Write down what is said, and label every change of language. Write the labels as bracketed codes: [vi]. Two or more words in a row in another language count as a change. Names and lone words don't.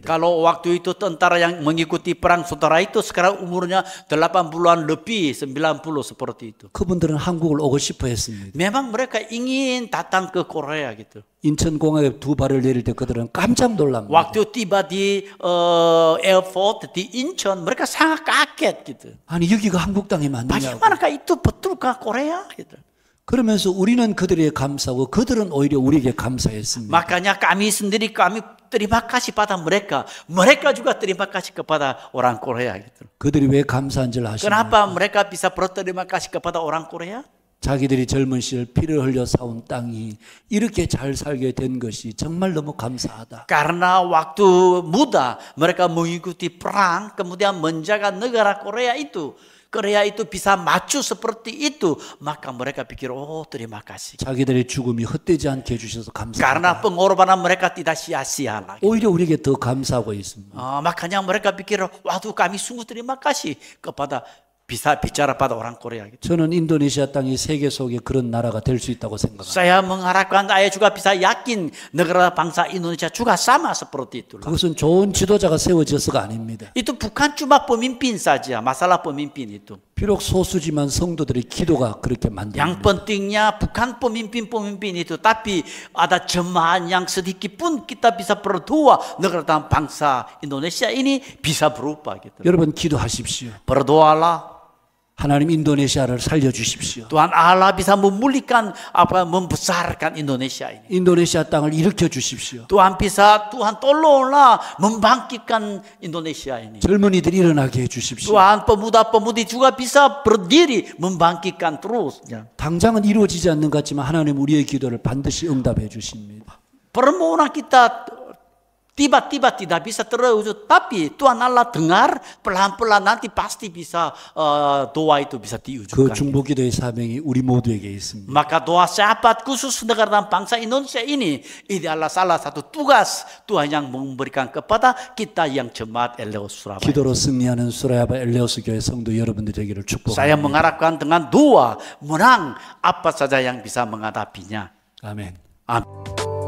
[id] Kalau waktu itu tentara yang mengikuti perang saudara itu sekarang umurnya 80-an lebih, 90 seperti itu. [ko] 그분들은 한국을 오고 싶어 했습니다. [id] Memang mereka ingin datang ke Korea gitu. [ko] 인천공항에 두 발을 내릴 때 그들은 깜짝 놀랍니다. [id] Waktu tiba di airport di Incheon mereka sangat kaget gitu. [ko] 아니 여기가 한국 땅이 맞느냐고. [id] Bagaimanakah itu betulkah Korea gitu. [ko] 그러면서 우리는 그들에게 감사하고 그들은 오히려 우리에게 감사했습니다. [id] Makanya kami sendiri kami terima kasih pada mereka. Mereka juga terima kasih kepada orang Korea gitu. [ko] 그들이 왜 감사한 줄 아시나요? [id] Kenapa mereka bisa berterima kasih kepada orang Korea? [ko] 자기들이 젊은 시절 피를 흘려 사온 땅이 이렇게 잘 살게 된 것이 정말 너무 감사하다. [id] Karena waktu muda mereka mengikuti perang kemudian menjaga negara Korea itu bisa maju seperti itu, maka mereka pikir terima kasih. [ko] 자기들의 죽음이 헛되지 않게 해주셔서 감사하다. [id] Karena pengorbanan mereka tidak sia-sia lagi. [ko] 오히려 우리에게 더 감사하고 있습니다. [id] Makanya mereka pikir, waduh kami sungguh terima kasih kepada bisa bicara pada orang Korea. [ko] 저는 인도네시아 땅이 세계 속에 그런 나라가 될 수 있다고 생각합니다. [id] Saya mengharapkan saya juga bisa yakin negara bangsa Indonesia juga sama seperti itu. [ko] 그것은 좋은 지도자가 세워져서가 아닙니다. [id] Itu bukan cuma pemimpin saja, masalah pemimpin itu. [ko] 비록 소수지만 성도들의 기도가 그렇게 만듭니다. [id] Yang pentingnya bukan pemimpin-pemimpin itu, tapi ada jemaat yang sedikit pun kita bisa berdoa negara dan bangsa Indonesia ini bisa berubah gitu. [ko] 여러분 기도하십시오. [id] Berdoalah. [ko] 하나님 인도네시아를 살려주십시오. [id] Tuhan Allah bisa memulihkan membesarkan Indonesia ini. [ko] 인도네시아 땅을 일으켜 주십시오. [id] Tuhan tolonglah membangkitkan Indonesia ini. [ko] 젊은이들 일어나게 해주십시오. [id] Tuhan pemuda-pemudi juga bisa berdiri membangkitkan terus. [ko] 당장은 이루어지지 않는 것 같지만 하나님 우리의 기도를 반드시 응답해 주십니다. [id] Permohonan kita tiba-tiba tidak bisa terwujud, tapi Tuhan Allah dengar pelan-pelan nanti pasti bisa doa itu bisa 그 diwujudkan. [ko] 중보기도의 사명이 우리 모두에게 있습니다. [id] Maka doa sahabat khusus negara dan bangsa Indonesia ini adalah salah satu tugas Tuhan yang memberikan kepada kita yang jemaat Eleos Surabaya. [ko] 기도로 승리하는 수라야바 엘레오스 교회 성도 여러분들 되기를 [id] Saya [ko] 축복합니다. [id] mengharapkan dengan doa menang apa saja yang bisa menghadapinya. [ko] 아멘. [id] Amin.